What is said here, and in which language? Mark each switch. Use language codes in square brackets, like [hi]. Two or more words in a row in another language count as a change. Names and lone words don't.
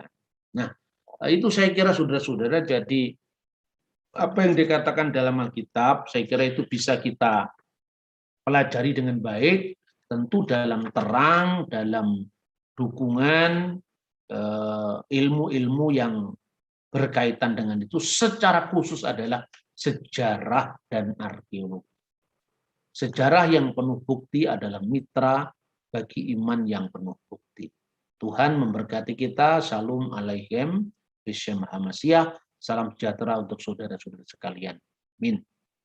[id] Nah, itu saya kira saudara-saudara, jadi apa yang dikatakan dalam Alkitab, saya kira itu bisa kita pelajari dengan baik, tentu dalam terang, dalam dukungan ilmu-ilmu yang berkaitan dengan itu, secara khusus adalah sejarah dan arkeologi. Sejarah yang penuh bukti adalah mitra bagi iman yang penuh bukti. Tuhan memberkati kita. [he] שלום עליכם. בשם המשיח. [id] Salam sejahtera untuk saudara-saudara sekalian. Amin.